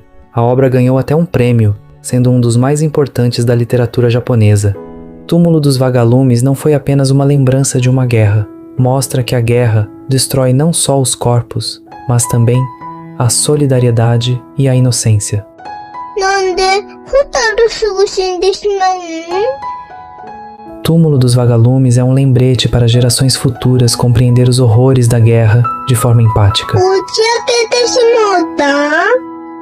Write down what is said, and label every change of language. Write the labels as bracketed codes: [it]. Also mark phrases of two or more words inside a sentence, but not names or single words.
[pt] A obra ganhou até um prêmio, sendo um dos mais importantes da literatura japonesa. Túmulo dos Vagalumes não foi apenas uma lembrança de uma guerra. mostra que a guerra destrói não só os corpos, mas também a solidariedade e a inocência. [ja] なんで蛍すぐ死んでしまうの? [pt] Túmulo dos Vagalumes é um lembrete para gerações futuras compreender os horrores da guerra de forma empática. [ja] 打ち明けてしまった